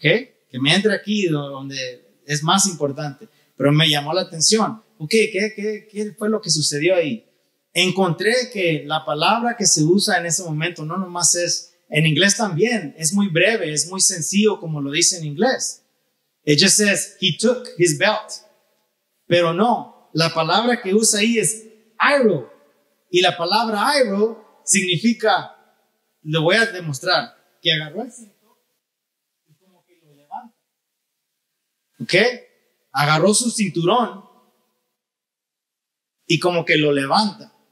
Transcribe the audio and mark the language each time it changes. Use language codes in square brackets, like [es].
[es] Que me entre aquí donde es más importante. Pero me llamó la atención. Ok, ¿qué fue lo que sucedió ahí? Encontré que la palabra que se usa en ese momento no nomás es, en inglés también, es muy breve, es muy sencillo como lo dice en inglés. [en] It just says, he took his belt. [es] Pero no, la palabra que usa ahí es airo. Y la palabra airo significa, lo voy a demostrar, que agarró el cinto y como que lo levanta. ¿Ok? Agarró su cinturón y como que lo levanta.